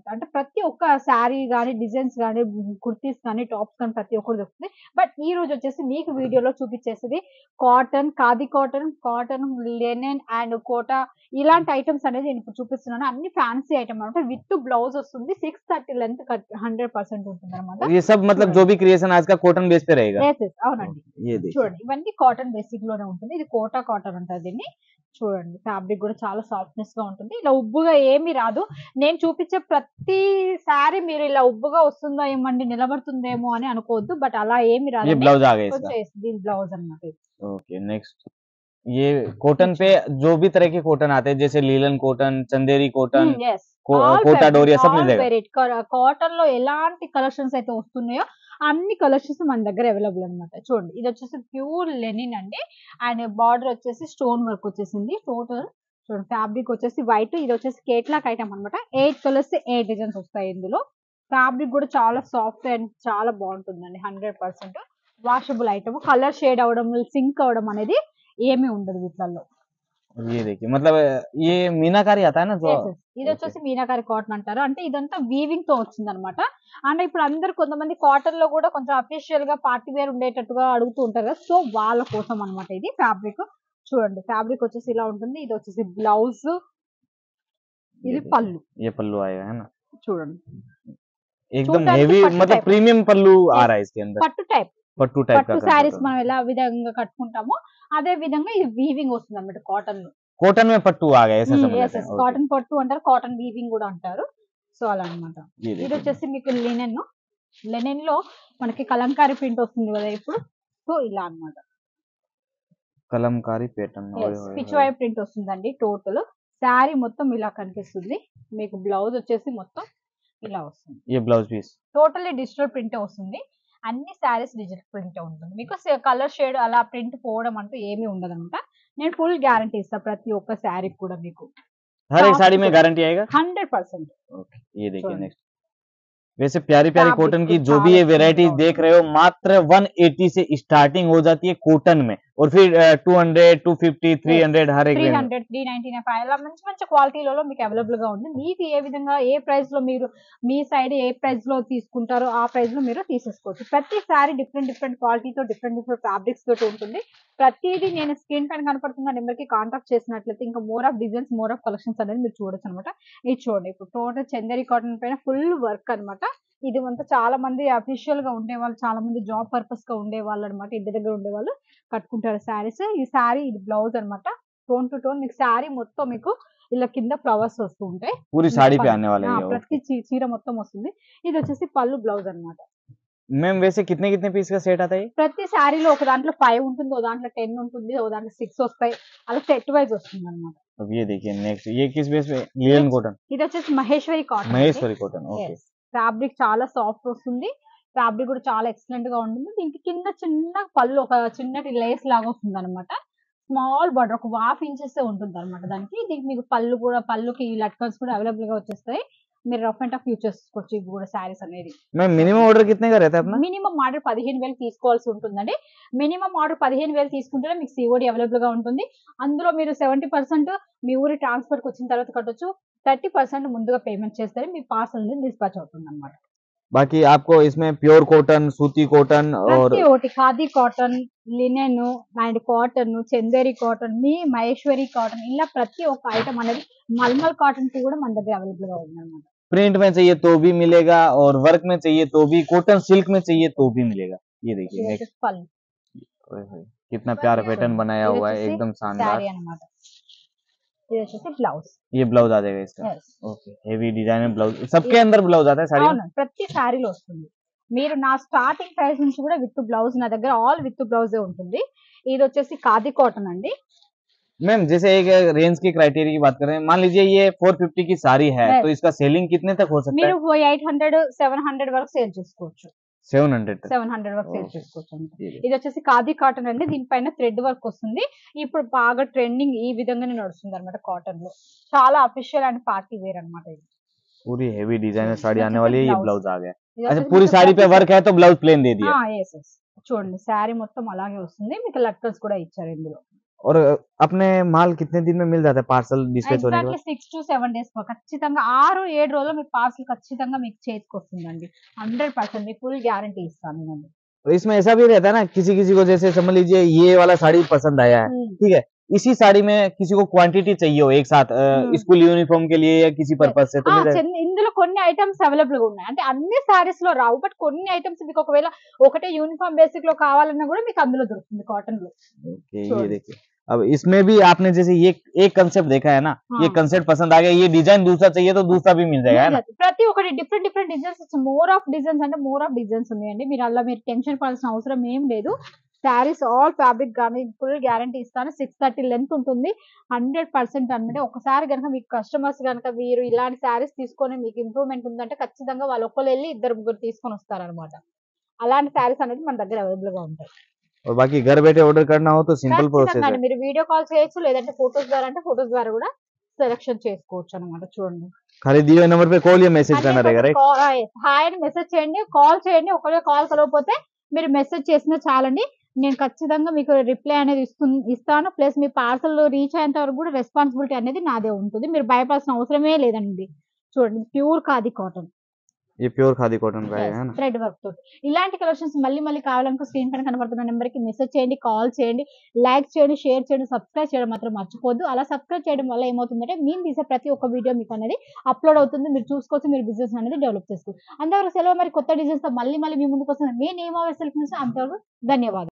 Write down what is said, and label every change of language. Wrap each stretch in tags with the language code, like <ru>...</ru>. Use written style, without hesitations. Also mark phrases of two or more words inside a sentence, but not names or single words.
<te>అంటే ప్రతి ఒక్క శారీ గానీ, డిజైన్స్ గానీ, కుర్తీస్ కానీ, టాప్స్ కానీ ప్రతి ఒక్కటి దొరుకుతుంది. బట్ ఈ రోజు వచ్చేసి మీకు వీడియోలో చూపించేసేది కాటన్, ఖాదీ కాటన్, కాటన్,</te> <en>linen and Kota</en> <te>ఇలాంటి ఐటమ్స్ అనేది నేను ఇప్పుడు చూపిస్తున్నాను. అన్ని ఫ్యాన్సీ ఐటమ్ అనమాట.</te> <en>with blouse</en> <te>వస్తుంది. 630 లెంత్ 100% ఉంటుందన్నమాట.</te> <hi>ये सब मतलब जो</hi> <te>చూడండి.</te> <hi>भी क्रिएशन आज का कॉटन बेस पे रहेगा।</hi> <te>యెస్. యెస్. అవునండి.</te> <hi>ये देखिए</hi> <te>చూడండి. ఇవన్నీ కాటన్ బేసిక్ లోనే ఉంటుంది. ఇది కోటా కాటన్ అంటారు దీన్ని. చూడండి. ఫ్యాబ్రిక్ కూడా చాలా సాఫ్ట్‌నెస్ గా ఉంటుంది. ఇలా ఉబ్బుగా ఏమీ రాదు. నేను చూపించే ప్రతి సారీ మీరు ఇలా ఉబ్బుగా వస్తుందో ఏమండి నిలబడుతుందేమో అని అనుకోవద్దు. బట్ అలా ఏమి</te> <hi>ये</hi> <te>రాదండి.</te> <hi>ब्लाउज आ गया इसका।</hi> <te>వచ్చేసి దీని బ్లౌజ్ అన్నమాట ఇది.</te> <en>okay next</en> <hi>ये कॉटन पे जो भी तरह के कॉटन आते हैं जैसे</hi> <en>linen cotton,</en> <hi>चंदेरी कॉटन,</hi> <en>Yes. All</en> <hi>कोटा</hi> <te>ఫ్యాబ్రిక్,</te> <hi>डोरिया सब मिल</hi> <te>ఆల్</te> <hi>जाएगा।</hi> <te>వెరైటీ కాటన్ లో ఎలాంటి కలెక్షన్స్ అయితే వస్తున్నాయో అన్ని కలెక్షన్స్ మన దగ్గర అవైలబుల్ అన్నమాట. చూడండి. ఇది వచ్చేసి</te> <en>pure linen</en> <te>అండి. అండ్ బార్డర్ వచ్చేసి</te> <en>stone work</en> <te>వచ్చేసింది. టోటల్ చూడండి. ఫ్యాబ్రిక్ వచ్చేసి వైట్. ఇది వచ్చేసి</te> <en>catalogue item</en> <te>అన్నమాట.</te> <en>8 colours 8 designs</en> <te>వస్తాయి ఇందులో. ఫ్యాబ్రిక్ కూడా చాలా</te> <en>soft and</en> <te>చాలా బాగుంటుందండి. 100%</te> <en>washable item. colour shade</en> <te>అవడం, సింక్ అవడం అనేది ఏమీ ఉండదు వీటిలలో.</te> <hi>ये देखिए मतलब ये मीनाकारी आता है ना जो।</hi> <te>యెస్. యెస్. ఇది</te> <hi>ओके</hi> <te>వచ్చేసి మీనాకారి కాటన్ అంటారు. అంటే ఇదంతా వీవింగ్ తో వచ్చిందనమాట. అంటే ఇప్పుడు అందరూ కొంతమంది కాటన్ లో కూడా కొంచెం అఫీషియల్ గా</te> <en>party wear</en> <te>ఉండేటట్టుగా అడుగుతూ ఉంటారు కదా. సో వాళ్ళ కోసం అన్నమాట ఇది ఫ్యాబ్రిక్. చూడండి. ఫ్యాబ్రిక్ వచ్చేసి ఇలా ఉంటుంది. ఇది వచ్చేసి బ్లౌజ్,</te> <hi>ये</hi> <te>ఇది</te> <hi>देखिए</hi> <te>పళ్ళు.</te> <hi>ये पल्लू आएगा है ना</hi> <te>చూడండి.</te> <hi>एकदम</hi> <te>చూడడానికి</te> <hi>हेवी</hi> <te>పట్టు</te> <hi>मतलब</hi> <te>టైప్.</te> <hi>प्रीमियम पल्लू आ</hi> <te>యెస్.</te> <hi>रहा है इसके अंदर।</hi> <te>పట్టు టైప్.</te> <hi>पट्टू टाइप का</hi> <te>పట్టు</te> <hi>कंसेप्ट</hi> <te>శారీస్</te> <hi>होगा।</hi> <te>మనం ఎలా విధంగా కట్టుకుంటామో అదే విధంగా ఇది వీవింగ్ వస్తుంది అన్నమాట కాటన్ లో.</te> <hi>कॉटन में पट्टू आ गया ऐसा समझ</hi> <te>యెస్.</te> <hi>लेते हैं।</hi> <te>యెస్.</te> <hi>ओके</hi> <te>కాటన్ పట్టు అంటారు. కాటన్ వీవింగ్ కూడా అంటారు. సో అలా అన్నమాట.</te> <hi>ये</hi> <te>ఇది</te> <hi>देखिए</hi> <te>వచ్చేసి మీకు లినెన్. లెనిన్ లో మనకి కలంకారీ ప్రింట్ వస్తుంది కదా ఇప్పుడు. సో ఇలా అన్నమాట.</te> <hi>कलमकारी पैटर्न ओए</hi> <te>యెస్.</te> <hi>होए</hi> <te>పిచ్</te> <hi>होए।</hi> <te>వై ప్రింట్ వస్తుందండి టోటల్. శారీ మొత్తం ఇలా కనిపిస్తుంది. మీకు బ్లౌజ్ వచ్చేసి మొత్తం ఇలా వస్తుంది.</te> <hi>ये ब्लाउज पीस</hi> <en>totally digital print</en> <te>వస్తుంది. అన్ని శారీస్</te> <en>digital print</en> <te>ఉంటుంది. మీకు</te> <en>colour shade</en> <te>అలా ప్రింట్ పోవడం అంటూ ఏమీ ఉండదన్నమాట. నేను</te> <en>full guarantee</en> <te>ఇస్తా ప్రతి ఒక్క శారీకి కూడా మీకు.</te> <hi>हर एक</hi> <te>కాస్ట్</te> <hi>साड़ी में</hi> <te>కూడా</te> <hi>गारंटी आएगा।</hi> <te>100%.</te> <hi>ओके ये देखिए</hi> <te>చూడండి.</te> <hi>नेक्स्ट वैसे प्यारी प्यारी</hi> <te>ఫ్యాబ్రిక్</te> <hi>कॉटन की जो भी</hi> <te>చాలా</te> <hi>ये</hi> <te>ఎక్సలెంట్</te> <hi>वेराइटीज</hi> <te>గా</te> <hi>देख</hi> <te>ఉంటుంది.</te> <hi>रहे हो मात्र 180 से स्टार्टिंग हो जाती है कॉटन में और फिर 200 250</hi> <te>యెస్.</te> <hi>300 हर एक रेंज में।</hi> <te>300, 399 అలా మంచి మంచి క్వాలిటీలలో మీకు అవైలబుల్ గా ఉంది. మీకు ఏ విధంగా ఏ ప్రైస్ లో మీరు మీ సైడ్ ఏ ప్రైస్ లో తీసుకుంటారో ఆ ప్రైస్ లో మీరు తీసేసుకోవచ్చు. ప్రతి సారీ</te> <en>different different</en> <te>క్వాలిటీతో</te> <en>different different fabrics</en> <te>తోటి ఉంటుంది. ప్రతిదీ నేను స్క్రీన్ పైన కనపడుతున్న నెంబర్ కి కాంటాక్ట్ చేసినట్లయితే ఇంకా</te> <en>more of designs, more of collections</en> <te>అనేది మీరు చూడొచ్చు అనమాట. ఇది చూడండి. ఇప్పుడు టోటల్ చందేరి కాటన్ పైన</te> <en>full work</en> <te>అన్నమాట. ఇది అంతా చాలా మంది అఫీషియల్ గా ఉండేవాళ్ళు, చాలా మంది</te> <en>job purpose</en> <te>గా ఉండేవాళ్ళు అనమాట. ఇంటి దగ్గర ఉండేవాళ్ళు కట్టుకుంటారు శారీస్. ఈ శారీ ఇది బ్లౌజ్ అన్నమాట.</te> <en>tone to tone</en> <te>మీకు శారీ మొత్తం మీకు ఇలా కింద ఫ్లవర్స్ వస్తూ ఉంటాయి.</te> <hi>पूरी</hi> <te>మీకు</te> <hi>साड़ी पे</hi> <te>పళ్ళు</te> <hi>आने वाला है ये।</hi> <te>ప్రతి</te> <hi>ओके</hi> <te>చీర మొత్తం వస్తుంది. ఇది వచ్చేసి పళ్ళు బ్లౌజ్ అన్నమాట.</te> <hi>मैम वैसे कितने कितने पीस का सेट आता है ये?</hi> <te>ప్రతి శారీలో ఒక దాంట్లో 5 ఉంటుంది, ఓ దాంట్లో 10 ఉంటుంది, ఓ దాంట్లో 6 వస్తాయి. అలా సెట్ వైజ్ వస్తుంది అన్నమాట.</te> <hi>अब ये देखिए नेक्स्ट ये किस बेस पे</hi> <en>linen cotton</en> <te>ఇది వచ్చేసి మహేశ్వరి కాటన్ అండి.</te> <hi>महेश्वरी कॉटन ओके</hi> <te>యెస్. ఫ్యాబ్రిక్ చాలా సాఫ్ట్ వస్తుంది. ఫ్యాబ్రిక్ కూడా చాలా ఎక్సలెంట్ గా ఉంటుంది. దీనికి కింద చిన్న పళ్ళు ఒక చిన్నటి లేస్ లాగా వస్తుంది అనమాట.</te> <en>small border</en> <te>ఒక 1/2 ఇంచెస్ ఉంటుంది అనమాట దానికి. దీనికి మీకు పళ్ళు కూడా పళ్ళుకి లట్కన్స్ కూడా అవైలబుల్ గా వచ్చేస్తాయి. మీరు</te> <en>rough and tough use</en> <te>చేసుకోవచ్చు ఇవి కూడా శారీస్ అనేది.</te> <hi>मैम</hi> <en>minimum order</en> <hi>कितने का रहता है अपना?</hi> <en>minimum order</en> <te>15,000 తీసుకోవాల్సి ఉంటుందండి.</te> <en>minimum order</en> <te>15,000 తీసుకుంటేనే మీకు సిఓడి అవైలబుల్ గా ఉంటుంది. అందులో మీరు 70% మీ ఊరి ట్రాన్స్ఫర్ కి వచ్చిన తర్వాత కట్టొచ్చు. 30% ముందుగా పేమెంట్ చేస్తే మీ</te> <en>parcel dispatch</en> <te>అవుతుంది అనమాట.</te> <hi>बाकी आपको इसमें</hi> <en>pure cotton</en> <hi>सूती कॉटन और</hi> <te>ప్రతి ఒక్కటి ఖాదీ కాటన్,</te> <en>linen and cotton,</en> <te>చందేరి కాటన్, మీ మహేశ్వరి కాటన్ ఇలా ప్రతి ఒక్క ఐటమ్ అనేది మల్మల్ కాటన్ కూడా మన దగ్గర అవైలబుల్ గా ఉందన్నమాట.</te> <hi>प्रिंट में चाहिए तो भी मिलेगा और वर्क में चाहिए तो भी</hi> <en>cotton silk</en> <hi>में चाहिए तो भी मिलेगा। ये देखिए</hi> <te>ఇది</te> <hi>नेक्स्ट</hi> <te>వచ్చేసి పళ్ళు.</te> <hi>ओए होए कितना प्यारा पैटर्न बनाया</hi> <te>ఇది</te> <hi>हुआ है</hi> <te>వచ్చేసి</te> <hi>एकदम</hi> <te>శారీ</te> <hi>शानदार।</hi> <te>అన్నమాట. ఇది వచ్చేసి బ్లౌజ్.</te> <hi>ये ब्लाउज आ जाएगा इसका।</hi> <en>Yes. okay heavy designer blouse</en> <hi>सबके अंदर ब्लाउज आता है साड़ी में।</hi> <te>అవును. ప్రతి శారీలో వస్తుంది. మీరు నా స్టార్టింగ్ ప్రైస్ నుంచి కూడా</te> <en>with blouse</en> <te>నా దగ్గర</te> <en>all with blouse</en> <te>ఉంటుంది. ఇది వచ్చేసి ఖాదీ కాటన్ అండి.</te> <hi>मैम जैसे एक रेंज की क्राइटेरिया की बात करें मान लीजिए ये 450 की साड़ी है</hi> <en>Yes.</en> <hi>तो इसका सेलिंग कितने तक हो सकता</hi> <te>మీరు</te> <hi>है?</hi> <te>800, 700 వరకు సేల్ చేసుకోవచ్చు. 700 700 వరకు సేల్ ఓకే. చేసుకోవచ్చు అండి.</te> <hi>ये</hi> <te>ఇది వచ్చేసి ఖాదీ కాటన్ అండి. దీనిపైన</te> <en>thread work</en> <te>వస్తుంది. ఇప్పుడు బాగా ట్రెండింగ్ ఈ విధంగానే నడుస్తుంది అనమాట కాటన్ లో. చాలా</te> <en>official and party wear</en> <te>అనమాట ఇది.</te> <hi>पूरी</hi> <en>heavy designer</en> <te>చూడండి.</te> <hi>साड़ी</hi> <te>ఇది</te> <hi>आने</hi> <te>వచ్చేసి</te> <hi>वाली है, ये</hi> <te>బ్లౌజ్.</te> <hi>ब्लाउज आ गया।</hi> <te>ఇది</te> <hi>अच्छा</hi> <te>వచ్చేసి</te> <hi>पूरी</hi> <te>మొత్తం</te> <hi>साड़ी पे</hi> <te>ప్రతి</te> <hi>वर्क है तो ब्लाउज प्लेन दे दिया</hi> <en>yes yes</en> <te>చూడండి శారీ మొత్తం అలాగే వస్తుంది. మీకు లట్కన్స్ కూడా ఇచ్చారు ఇందులో. और अपने माल कितने दिन में मिल जाता है</te> <en>parcel dispatch</en> <te>होने के ఎగ్జాక్ట్లీ बाद?</te> <en>6 to 7 days</en> <te>ఖచ్చితంగా 6-7 రోజుల్లో మీ పార్సల్ ఖచ్చితంగా మీకు చేతికి వస్తుందండి. 100% మీకు</te> <en>full guarantee</en> <te>ఇస్తాను నేను.</te> <hi>तो इसमें ऐसा भी रहता है ना, किसी किसी को जैसे समझ लीजिए ये वाला साड़ी पसंद आया है, ठीक है, इसी साड़ी में किसी को क्वांटिटी चाहिए हो एक साथ</hi> <en>school uniform</en> <hi>के लिए या किसी पर्पज से, तो मिल जाएगा?</hi> <te>ఇందులో కొన్ని ఐటమ్స్ అవైలబుల్ గా ఉన్నాయి. అంటే అన్ని సారీస్ లో రావు. బట్ కొన్ని ఐటమ్స్ మీకు ఒకవేళ ఒకటే</te> <en>uniform basic</en> <te>లో కావాలన్నా కూడా మీకు అందులో దొరుకుతుంది కాటన్ లో.</te> <hi>ओके, ये</hi> <te>చూడండి.</te> <hi>देखिए अब इसमें भी आपने जैसे ये एक कंसेप्ट देखा है ना, ये हाँ. कंसेप्ट पसंद आ गया, ये डिजाइन दूसरा चाहिए तो दूसरा भी मिल जाएगा, है ना?</hi> <te>ప్రతి ఒక్కటి</te> <en>different different designs, more of designs</en> <te>అంటే</te> <en>more of designs</en> <te>ఉన్నాయండి. మీరు టెన్షన్ పడాల్సిన అవసరం ఏం లేదు.</te> <en>sarees all fabric</en> <te>కానీ</te> <en>full guarantee</en> <te>ఇస్తాను. 630 లెంత్ ఉంటుంది. 100% అనమాట. ఒకసారి కనుక మీకు కస్టమర్స్ కనుక మీరు ఇలాంటి శారీస్ తీసుకొని మీకు ఇంప్రూవ్మెంట్ ఉందంటే ఖచ్చితంగా వాళ్ళు ఒక్కరు వెళ్ళి 2-3 తీసుకొని వస్తారనమాట. అలాంటి శారీస్ అనేది మన దగ్గర అవైలబుల్ గా ఉంటాయి.</te> <hi>और बाकी घर बैठे ऑर्डर करना हो तो</hi> <en>simple process</en> <te>ఖచ్చితంగా</te> <hi>है।</hi> <te>అండి. మీరు</te> <en>video call</en> <te>చేయొచ్చు, లేదంటే ఫోటోస్ ద్వారా అంటే ఫోటోస్ ద్వారా కూడా సెలెక్షన్ చేసుకోవచ్చు అనమాట. చూడండి.</te> <hi>खाली दिए हुए नंबर पे कॉल या मैसेज करना रहेगा, राइट?</hi> <te>హాయ్ అని మెసేజ్ చేయండి, కాల్ చేయండి. ఒకవేళ కాల్ కలవకపోతే మీరు మెసేజ్ చేసినా చాలండి. నేను ఖచ్చితంగా మీకు రిప్లై అనేది ఇస్తాను. ప్లస్ మీ పార్సల్ రీచ్ అయ్యేంత వరకు కూడా రెస్పాన్సిబిలిటీ అనేది నాదే ఉంటుంది. మీరు భయపడాల్సిన అవసరమే లేదండి. చూడండి ప్యూర్ ఖాదీ కాటన్.</te> <hi>ये प्योर खादी कॉटन का है ना?</hi> <en>thread work</en> <te>తోటి ఇలాంటి కలెక్షన్స్ మళ్ళీ మళ్ళీ కావాలనుకో స్క్రీన్ పైన కనబడుతున్న నెంబర్ కి మెసేజ్ చేయండి, కాల్ చేయండి, లైక్ చేయండి, షేర్ చేయండి, సబ్స్క్రైబ్ చేయడం మాత్రం మర్చిపోద్దు. అలా సబ్స్క్రైబ్ చేయడం వల్ల ఏమవుతుందంటే మేము తీసే ప్రతి ఒక్క వీడియో మీకు అనేది అప్లోడ్ అవుతుంది. మీరు చూసుకోవచ్చు, మీరు బిజినెస్ అనేది డెవలప్ చేసుకోవచ్చు. అంతవరకు సెలవు. మరి కొత్త డిజైన్స్ తో మళ్ళీ మీ ముందుకు వస్తుంది. మీ నేమ్ అవర్ సెల్ఫ్ అంతవరకు ధన్యవాదాలు.</te>